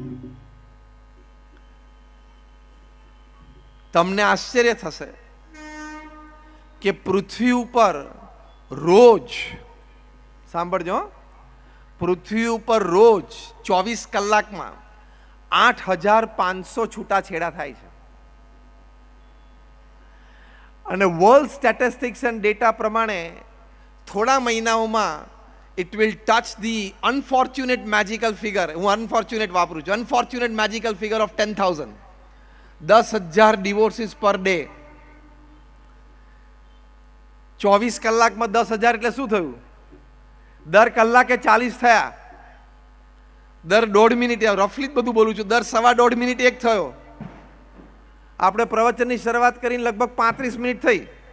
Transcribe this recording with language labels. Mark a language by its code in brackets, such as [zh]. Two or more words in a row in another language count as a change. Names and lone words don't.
[gu] તમને આશ્ચર્ય થશે કે પૃથ્વી ઉપર રોજ, સાંભળજો, પૃથ્વી ઉપર રોજ 24 કલાકમાં 8500 છૂટાછેડા થાય છે. [en] અને world statistics and data [gu] પ્રમાણે થોડા મહિનાઓમાં [en] it will touch the unfortunate magical figure, [gu] હું unfortunate વાપરું છું, [en] unfortunate magical figure of 10,000. [gu] 10,000 [en] divorces per day. [gu] 24 કલાકમાં 10,000 એટલે શું થયું? દર કલાકે 40 થયા, દર 1.5 મિનિટે, રફલી જ બધું બોલું છું, દર 1.25 મિનિટે એક થયો. આપણે પ્રવચનની શરૂઆત કરીને લગભગ 35 મિનિટ થઈ.